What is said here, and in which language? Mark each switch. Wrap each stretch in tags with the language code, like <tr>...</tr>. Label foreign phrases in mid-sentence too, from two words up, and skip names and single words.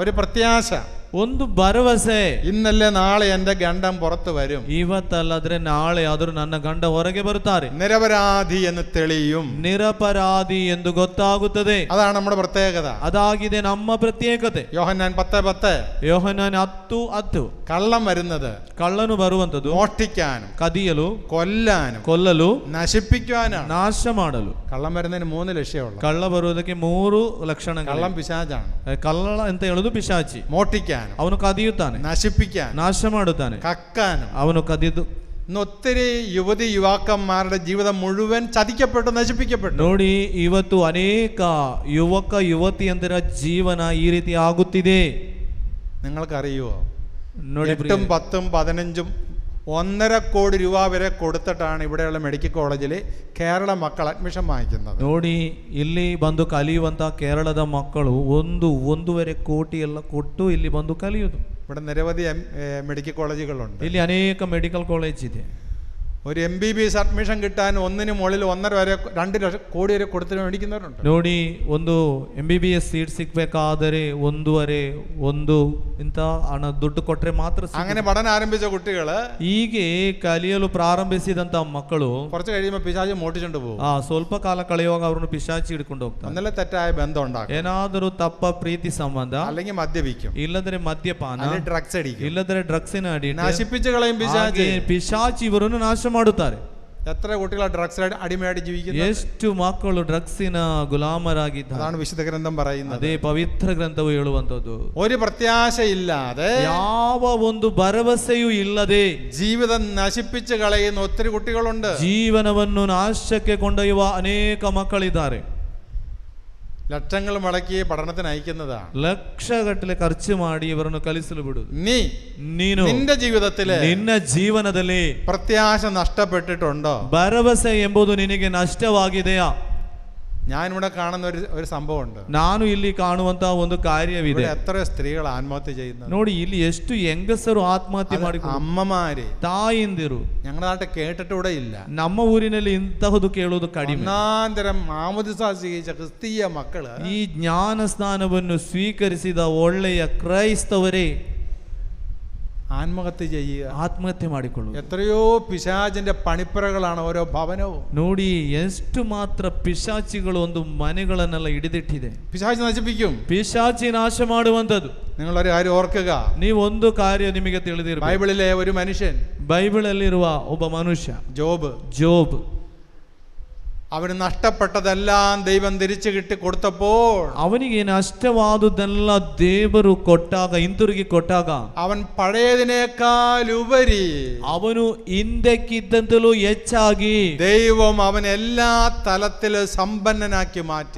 <ml>ഒരു പ്രത്യാശ,</ml> <kn>ಒಂದು ಭರವಸೆ.</kn> <ml>ഇന്നല്ലേ നാളെ എൻ്റെ ഗണ്ടം പുറത്തു വരും,</ml> <kn>ಇವತ್ತಲ್ಲಾದ್ರೆ ನಾಳೆ ಆದರೂ ನನ್ನ ಗಂಡ ಹೊರಗೆ ಬರುತ್ತಾರೆ,</kn> <ml>നിരപരാധി എന്ന് തെളിയും.</ml> <kn>ನಿರಪರಾಧಿ ಎಂದು ಗೊತ್ತಾಗುತ್ತದೆ.</kn> <ml>അതാണ് നമ്മുടെ പ്രത്യേകത.</ml> <kn>ಅದಾಗಿದೆ ನಮ್ಮ ಪ್ರತ್ಯೇಕತೆ.</kn> <ml>യോഹന്നാൻ 10:10.</ml> <kn>ಯೋಹನಾನ್ 10:10.</kn> <ml>കള്ളം വരുന്നത്</ml> <kn>ಕಳ್ಳನು ಬರುವಂತದ್ದು</kn> <ml>മോഷ്ടിക്കാനും</ml> <kn>ಕದಿಯಲು,</kn> <ml>കൊല്ലാനും</ml> <kn>ಕೊಲ್ಲಲು,</kn> <ml>നശിപ്പിക്കുവാനാണ്.</ml> <kn>ನಾಶ ಮಾಡಲು.</kn> <ml>കള്ളം വരുന്നതിന് 3 ലക്ഷ്യമുള്ള.</ml> <kn>ಕಳ್ಳ ಬರುವುದಕ್ಕೆ 3 ಲಕ್ಷಣಗಳು.</kn> <ml>കള്ളം പിശാചാണ്.</ml> <kn>ಕಳ್ಳ ಅಂತ ಹೇಳುದು ಪಿಶಾಚಿ.</kn> <ml>മോഷ്ടിക്കാനും,</ml> <kn>ಅವನು ಕದಿಯುತ್ತಾನೆ,</kn> <ml>നശിപ്പിക്കാനും,</ml> <kn>ನಾಶ ಮಾಡುತ್ತಾನೆ,</kn> <ml>കക്കാനും.</ml> <kn>ಅವನು ಕದಿದು.</kn> <ml>ഇന്ന് ഒത്തിരി യുവതി യുവാക്കന്മാരുടെ ജീവിതം മുഴുവൻ ചതിക്കപ്പെട്ടു, നശിപ്പിക്കപ്പെട്ടു.</ml> <kn>ನೋಡಿ, ಇವತ್ತು ಅನೇಕ ಯುವಕ ಯುವತಿಯಂದರ ಜೀವನ ಈ ರೀತಿ ಆಗುತ್ತಿದೆ.</kn> <ml>നിങ്ങൾക്കറിയുമോ?</ml> <kn>ನೋಡಿ,</kn> <ml>8, 10, 15, 1.5 ಕೋടി രൂപ വരെ കൊടുത്തിട്ടാണ് ഇവിടെയുള്ള മെഡിക്കൽ കോളേജിൽ കേരള മക്കൾ അഡ്മിഷൻ വാങ്ങിക്കുന്നത്.</ml> <kn>ನೋಡಿ, ಇಲ್ಲಿ ಬಂದು ಕಲಿಯುವಂತ ಕೇರಳದ ಮಕ್ಕಳು 1.5 ಕೋಟಿ ಎಲ್ಲ ಕೊಟ್ಟು ಇಲ್ಲಿ ಬಂದು ಕಲಿಯುವುದು.</kn> <ml>ഇവിടെ നിരവധി മെഡിക്കൽ കോളേജുകളുണ്ട്.</ml> <kn>ಇಲ್ಲಿ ಅನೇಕ ಮೆಡಿಕಲ್ ಕಾಲೇಜ್ ಇದೆ.</kn> <ml>ഒരു MBBS അഡ്മിഷൻ കിട്ടാൻ 1 മുകളിൽ 1.5 വരെ 2 ലക്ഷം കോടി വരെ കൊടുത്തിട്ട് മേടിക്കുന്നവരുണ്ട്.</ml> <kn>ನೋಡಿ, ಒಂದು MBBS ಸೀಟ್ ಸಿಗಬೇಕಾದರೆ 1.5 ಇಂತ ಹಣ ದುಡ್ಡು ಕೊಟ್ರೆ ಮಾತ್ರ.</kn> <ml>അങ്ങനെ പഠനം ആരംഭിച്ച കുട്ടികള്</ml> <kn>ಹೀಗೆ ಕಲಿಯಲು ಪ್ರಾರಂಭಿಸಿದಂತ ಮಕ್ಕಳು</kn> <ml>കുറച്ച് കഴിയുമ്പോൾ പിശാച് മോട്ടിച്ചുകൊണ്ട് പോകും.</ml> <kn>ಸ್ವಲ್ಪ ಕಾಲ ಕಳೆಯುವಾಗ ಅವರನ್ನು ಪಿಶಾಚಿ ಹಿಡ್ಕೊಂಡು ಹೋಗ್ತಾರೆ.</kn> <ml>ഒന്നല്ല തെറ്റായ ബന്ധം ഉണ്ടാക്കും,</ml> <kn>ಏನಾದರೂ ತಪ್ಪ ಪ್ರೀತಿ ಸಂಬಂಧ,</kn> <ml>അല്ലെങ്കിൽ മദ്യപിക്കും,</ml> <kn>ಇಲ್ಲದ್ರೆ ಮದ್ಯಪಾನ,</kn> <ml>അല്ലെങ്കിൽ ഡ്രഗ്സ് അടിക്കും,</ml> <kn>ಇಲ್ಲದ್ರೆ ಡ್ರಗ್ಸಿನ ಅಡಿ</kn> <ml>നശിപ്പിച്ചു കളയും പിശാച്.</ml> <kn>ಪಿಶಾಚಿ ಇವರನ್ನು ನಾಶ ಮಾಡುತ್ತಾರೆ.</kn> <ml>എത്ര കുട്ടികൾ ഡ്രഗ്സ് അടിമയായിട്ട് ജീവിക്കുന്നു?</ml> <kn>ಎಷ್ಟು ಮಕ್ಕಳು ಡ್ರಗ್ಸಿನ ಗುಲಾಮರಾಗಿದ್ದಾರೆ.</kn> <ml>അതാണ് വിശുദ്ധ ഗ്രന്ഥം പറയുന്നത്.</ml> <kn>ಅದೇ ಪವಿತ್ರ ಗ್ರಂಥವು ಹೇಳುವಂತದ್ದು.</kn> <ml>ഒരു പ്രത്യാശയില്ലാതെ,</ml> <kn>ಯಾವ ಒಂದು ಭರವಸೆಯೂ ಇಲ್ಲದೆ</kn> <ml>ജീവിതം നശിപ്പിച്ചു കളയുന്ന ഒത്തിരി കുട്ടികളുണ്ട്.</ml> <kn>ಜೀವನವನ್ನು ನಾಶಕ್ಕೆ ಕೊಂಡೊಯ್ಯುವ ಅನೇಕ ಮಕ್ಕಳಿದ್ದಾರೆ.</kn> <ml>ലക്ഷങ്ങൾ മുടക്കി പഠനത്തിന് അയക്കുന്നതാണ്.</ml> <kn>ಲಕ್ಷಗಟ್ಟಲೆ ಖರ್ಚು ಮಾಡಿ ಇವರನ್ನು ಕಲಿಸಲು ಬಿಡುವುದು. ನೀನು</kn> <ml>നിന്റെ ജീവിതത്തില്</ml> <kn>ನಿನ್ನ ಜೀವನದಲ್ಲಿ</kn> <ml>പ്രത്യാശ നഷ്ടപ്പെട്ടിട്ടുണ്ടോ?</ml> <kn>ಭರವಸೆ ಎಂಬುದು ನಿನಗೆ ನಷ್ಟವಾಗಿದೆಯಾ?</kn> <ml>ഞാനിവിടെ കാണുന്ന ഒരു സംഭവമുണ്ട്.</ml> <kn>ನಾನು ಇಲ್ಲಿ ಕಾಣುವಂತಹ ಒಂದು ಕಾರ್ಯವಿದೆ.</kn> <ml>എത്ര സ്ത്രീകൾ ആത്മഹത്യ ചെയ്യുന്നത്</ml> <kn>ನೋಡಿ, ಇಲ್ಲಿ ಎಷ್ಟು ಹೆಂಗಸರು ಆತ್ಮಹತ್ಯೆ ಮಾಡಿಕೊಂಡು,</kn> <ml>അമ്മമാര്,</ml> <kn>ತಾಯಿಂದಿರು.</kn> <ml>ഞങ്ങളുടെ നാട്ടിൽ കേട്ടിട്ടൂടെ ഇല്ല.</ml> <kn>ನಮ್ಮ ಊರಿನಲ್ಲಿ ಇಂತಹದು ಕೇಳುವುದು ಕಡಿಮೆ.</kn> <ml>ഒന്നാന്തരം മാമോദിസ സ്വീകരിച്ച ക്രിസ്തീയ മക്കള്,</ml> <kn>ಈ ಜ್ಞಾನ ಸ್ನಾನವನ್ನು ಸ್ವೀಕರಿಸಿದ ಒಳ್ಳೆಯ ಕ್ರೈಸ್ತವರೇ</kn> <ml>ആത്മഹത്യ ചെയ്യുക,</ml> <kn>ಆತ್ಮಹತ್ಯೆ ಮಾಡಿಕೊಳ್ಳುವುದು.</kn> <ml>എത്രയോ പിശാചിന്റെ പണിപ്പുരകളാണ് ഓരോ ഭവനവും.</ml> <kn>ನೋಡಿ, ಎಷ್ಟು ಮಾತ್ರ ಪಿಶಾಚಿಗಳು ಒಂದು ಮನೆಗಳನ್ನೆಲ್ಲ ಹಿಡಿದಿಟ್ಟಿದೆ.</kn> <ml>പിശാച് നശിപ്പിക്കും,</ml> <kn>ಪಿಶಾಚಿ ನಾಶ ಮಾಡುವಂತದ್ದು.</kn> <ml>നിങ്ങളൊരു കാര്യം ഓർക്കുക,</ml> <kn>ನೀವೊಂದು ಕಾರ್ಯ ನಿಮಗೆ ತಿಳಿದಿರಬೇಕು.</kn> <ml>ബൈബിളിലെ ഒരു മനുഷ്യൻ,</ml> <kn>ಬೈಬಲ್ ಅಲ್ಲಿರುವ ಒಬ್ಬ ಮನುಷ್ಯ</kn> <ml>ജോബ്.</ml> <kn>ಜೋಬ್</kn> <ml>അവന് നഷ്ടപ്പെട്ടതെല്ലാം ദൈവം തിരിച്ചു കിട്ടി കൊടുത്തപ്പോൾ</ml> <kn>ಅವನಿಗೆ ನಷ್ಟವಾದುದೆಲ್ಲ ದೇವರು ಕೊಟ್ಟಾಗ, ಹಿಂತಿರುಗಿ ಕೊಟ್ಟಾಗ,</kn> <ml>അവൻ പഴയതിനേക്കാൾ ഉപരി</ml> <kn>ಅವನು ಹಿಂದಕ್ಕಿದ್ದಂತಲೂ ಹೆಚ್ಚಾಗಿ</kn> <ml>ദൈവം അവൻ എല്ലാ തലത്തിലും സമ്പന്നനാക്കി മാറ്റി.</ml>